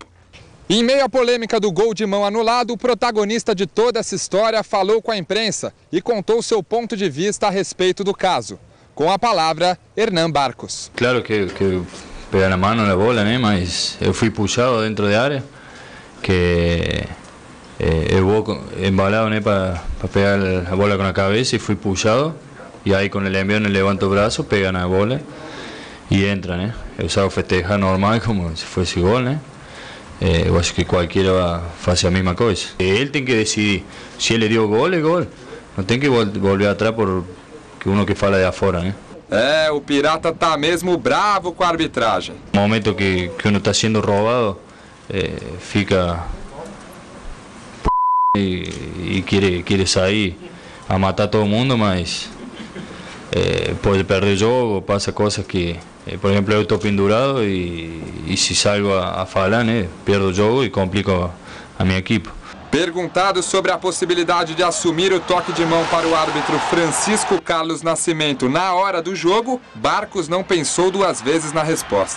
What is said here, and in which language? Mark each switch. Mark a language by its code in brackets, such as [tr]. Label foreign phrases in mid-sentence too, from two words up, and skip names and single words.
[pt] Em meio à polêmica do gol de mão anulado, o protagonista de toda essa história falou com a imprensa e contou seu ponto de vista a respeito do caso. Com a palavra, Hernán Barcos. Claro que pega na mão na bola, né? Mas eu fui puxado dentro da área, que eu vou embalado, né, para pegar a bola com a cabeça e fui puxado. [es] Y ahí con el envión levanto el brazo, pegan a la bola y entra, ¿no? Yo salgo a festejar normal como si fuese gol, ¿no? Yo acho que cualquiera va a hacer la misma cosa. Él tiene que decidir, si él le dio gol, es gol. No tiene que volver atrás por que uno que fala de afuera, ¿no? [pt] O Pirata tá mesmo bravo com a arbitragem. No momento que [es] uno está siendo robado, [pt] fica [es] y quiere salir a matar a todo el mundo, [pt] mas pode perder jogo, passa coisas que por exemplo, eu estou pendurado e se salgo a falar, né, perdo o jogo e complico a minha equipe. Perguntado sobre a possibilidade de assumir o toque de mão para o árbitro Francisco Carlos Nascimento na hora do jogo, Barcos não pensou duas vezes na resposta.